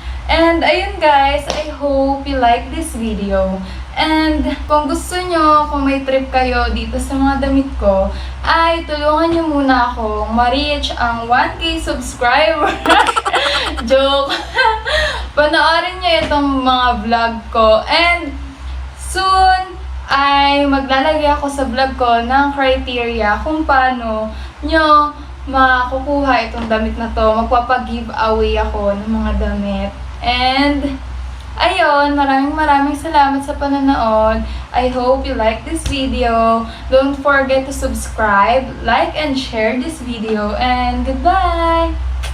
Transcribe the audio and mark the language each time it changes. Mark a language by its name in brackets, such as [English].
[English] And ayun guys, I hope you like this video. [Filipino] And kung gusto nyo, kung may trip kayo dito sa mga damit ko, ay tulungan nyo muna akong ma-reach ang 1K subscriber. Joke! Panoorin nyo itong mga vlog ko. And soon, ay maglalagay ako sa vlog ko ng criteria kung paano nyo makukuha itong damit na to. Magpapag-giveaway ako ng mga damit. And ayun, maraming salamat sa panonood. [English] I hope you like this video. Don't forget to subscribe, like, and share this video. And goodbye!